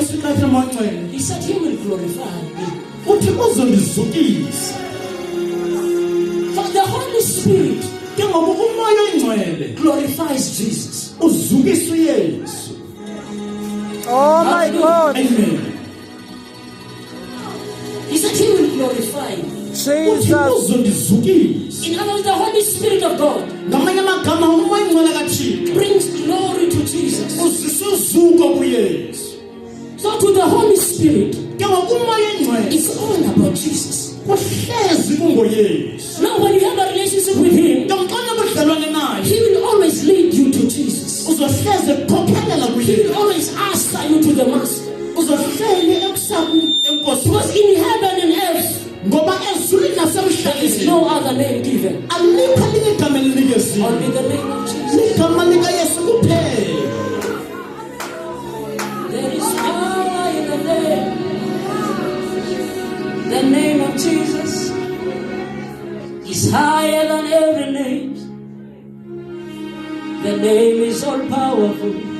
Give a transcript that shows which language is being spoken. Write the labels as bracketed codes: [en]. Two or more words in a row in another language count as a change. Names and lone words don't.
[xh] phakathi amanxele [en] He said he will glorify me. [xh] uthi uzondizukisa [en] For the Holy Spirit [xh] ke ngoba umoya oyingcwele [en] glorifies Jesus. [xh] uzukisa uYesu. [en] Oh my God. Amen. He said he will glorify me. [xh] uthi Jesus. uzondizukisa. [en] In other words, the Holy Spirit of God [xh] Ngamanye amagama umoya oyingcwele kaThixo [en] brings glory to Jesus. [xh] uzisa uzuko kuYesu. [en] So to the Holy Spirit, [xh] Ke ngoba umoya oyingcwele [en] it's all about Jesus. [xh] kuhlezi kungoYesu. [en] Now when you have a relationship with him, [xh] Ke mxana budlelwane naye [en] he will always lead you to Jesus. uzohleze kukhokhelela He [xh] kuYesu. [en] will always answer you to the Master. [xh] Uzohleli ekusaku enkosi [en] Because in heaven and earth, [xh] ngoba ezulwini [en] there is [xh] nasemhlabeni [en] no other name given. [xh] alikho elinye igama elinikeziwe [en] Only the name of Jesus. [xh] ligama likaYesu kuphela. [en] There is power in the name. The name of Jesus is higher than every name. The name is all powerful.